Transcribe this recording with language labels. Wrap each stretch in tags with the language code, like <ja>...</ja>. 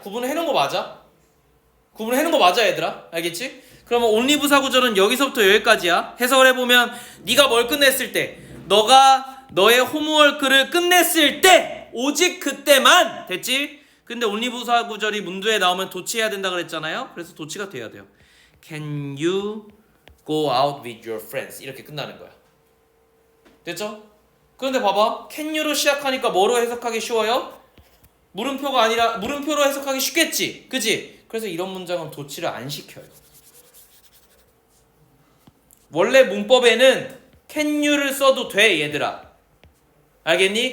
<ko>구분을 해놓은 거 맞아? 구분을 해놓은 거 맞아 얘들아? 알겠지? 그러면 only 부사구절은 여기서부터 여기까지야. 해석을 해보면 네가 뭘 끝냈을 때, 너가 너의 홈워크를 끝냈을 때, 오직 그때만. 됐지? 근데 only 부사구절이 문두에 나오면 도치해야 된다 그랬잖아요. 그래서 도치가 돼야 돼요.</ko> <en>Can you go out with your friends?</en> <ko>이렇게 끝나는 거야. 됐죠? 그런데 봐봐. Can you로 시작하니까 뭐로 해석하기 쉬워요? 물음표가 아니라 물음표로 해석하기 쉽겠지. 그지? 그래서 이런 문장은 도치를 안 시켜요. 원래 문법에는 can you를 써도 돼 얘들아. 알겠니?</ko>